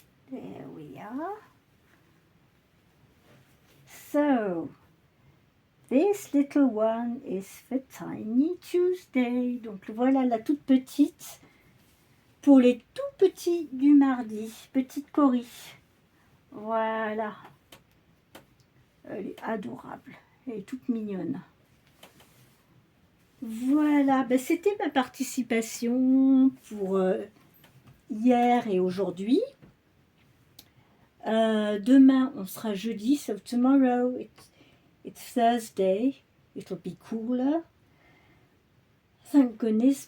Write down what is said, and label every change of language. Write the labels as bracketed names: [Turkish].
[English] There we are. So, this little one is for Tiny Tuesday. [French] Donc voilà la toute petite pour les tout petits du mardi. Petite Cory. Voilà. Elle est adorable. Elle est toute mignonne. Voilà, ben c'était ma participation pour hier et aujourd'hui. Demain, on sera jeudi, [English] so tomorrow it's Thursday. It'll be cooler. Thank goodness.